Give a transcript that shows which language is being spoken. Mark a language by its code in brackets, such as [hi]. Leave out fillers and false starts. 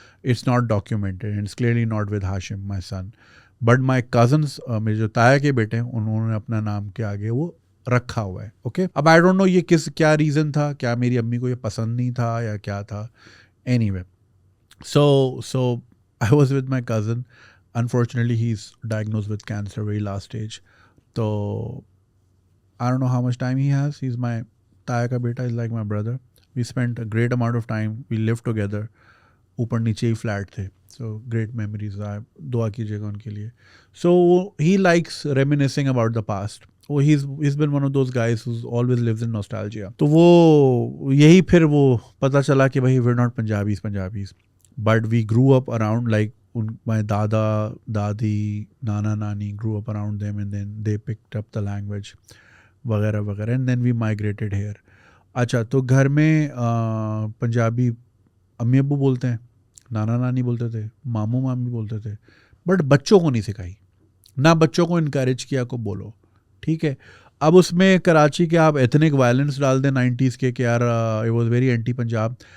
[en] It's not documented and it's clearly not with Hashim my son. But my cousins, [hi] मेरे जो ताया के बेटे हैं, उन्होंने अपना नाम के आगे वो रखा हुआ है. ओके अब [en] I don't know [hi] ये क्या रीज़न था, क्या मेरी अम्मी को ये पसंद नहीं था या क्या था. [en] Anyway so I was with my cousin. Unfortunately he is diagnosed with cancer very last stage. तो I don't know how much time he has. He's my [hi] Taya ka beta, [en] is like my brother. We spent a great amount of time. We lived together. [hi] ऊपर नीचे ही flat थे. [en] So great memories. [hi] दुआ कीजिएगा उनके लिए. [en] So he likes reminiscing about the past. Oh, he's been one of those guys who's always lives in nostalgia. [hi] तो वो यही फिर वो पता चला कि भाई [en] we're not Punjabis. But we grew up around like my dada, dadi, nana, nani grew up around them and then they picked up the language. [hi] वगैरह वगैरह [en] And then we migrated here. [hi] अच्छा तो घर में पंजाबी अम्मी अब्बू बोलते हैं, नाना नानी बोलते थे, मामू मामी बोलते थे, बट बच्चों को नहीं सिखाई ना, बच्चों को इनकरेज किया को बोलो. ठीक है. अब उसमें कराची के आप एथनिक वायलेंस डाल दें 90s के कि यार [en] It was very anti Punjab.